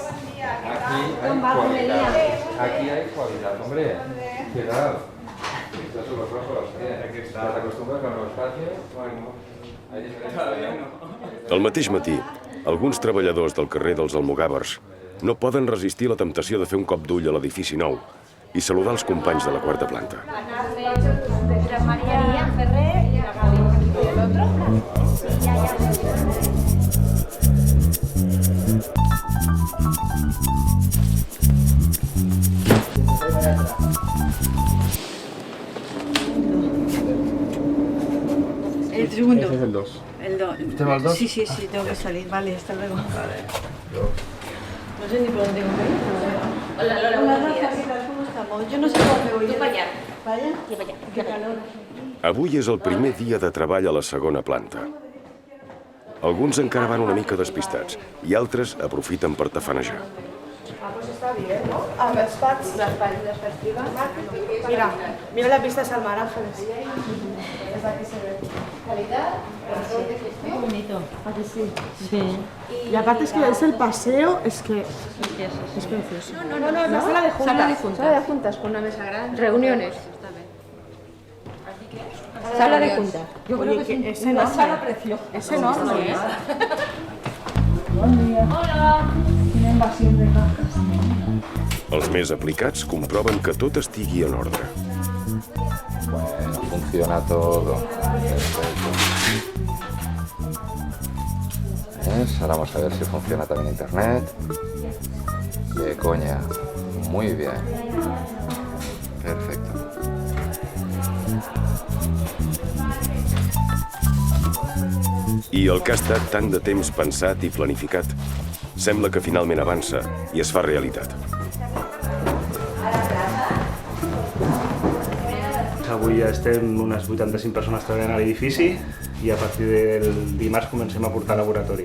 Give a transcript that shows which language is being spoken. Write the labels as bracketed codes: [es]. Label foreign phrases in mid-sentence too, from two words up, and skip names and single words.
[ca] Com va, com venia? [es] Aquí hay cualidad, hombre. ¿Qué tal? Estás con los ojos, ¿Te acostumbras con los espacios? Bueno, hay diferencia. [ca] Al mateix matí, alguns treballadors del carrer dels Almogàvers no poden resistir la temptació de fer un cop d'ull a l'edifici nou i saludar els companys de la quarta planta. [es] María Ferrer y la Gaby. ¿El otro? El segundo. Ese es el 2. El 2. ¿Usted va al 2? Sí, sí, sí, tengo que salir. Vale, hasta luego. Vale. No sé ni por dónde tengo que ir. Hola, Lola, Hola, buenos días. Rafa, ¿qué tal? ¿Cómo estamos? Yo no sé cómo me voy. Tú para allá. ¿Para allá? Sí, para allá. Qué calor. [ca] Avui és el primer dia de treball a la segona planta. Alguns encara van una mica despistats i altres aprofiten per tafanejar. [es] Ah, pues está bien, ¿no? Ah, las pads. Las pads Mira, mira la pista de Salmar Ángeles. Es aquí se ve. Calidad, Qué bonito. ¿A que sí? Sí. Y aparte es que es el paseo, es que es precioso. No, es la sala de juntas. Sala de juntas con una mesa grande. Reuniones. Sala de juntas. Yo creo que es una sala preciosa. Es enorme, ¿eh? Buen día. Hola. Una invasión de cajas. [ca] Els més aplicats comproven que tot estigui en ordre. [es] Bueno, funciona todo. Perfecto. ¿Ves? Ahora vamos a ver si funciona también internet. De coña. Muy bien. Perfecto. [ca] I el que ha estat tant de temps pensat i planificat sembla que finalment avança i es fa realitat. Avui ja estem unes 85 persones treballant a l'edifici i a partir del dimarts comencem a portar laboratoris.